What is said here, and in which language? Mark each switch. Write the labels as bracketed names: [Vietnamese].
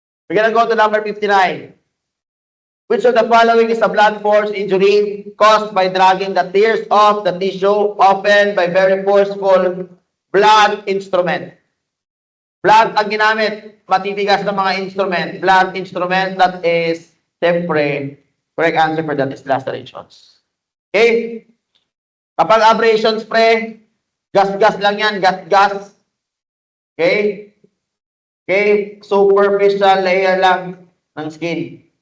[English] We're gonna go to number 59. Which of the following is a blunt force injury caused by dragging the tears off the tissue, often by very forceful blunt instrument? [Filipino] Blunt ang ginamit, matitigas ng mga instrument. [English] Blunt instrument, that is, [Filipino] siyempre, [English] correct answer for that is lacerations. [Filipino] Okay? Kapag abrasions, pre, gas-gas lang yan, gas-gas. Okay? Okay? [English] Superficial layer [Filipino] lang ng [English] skin.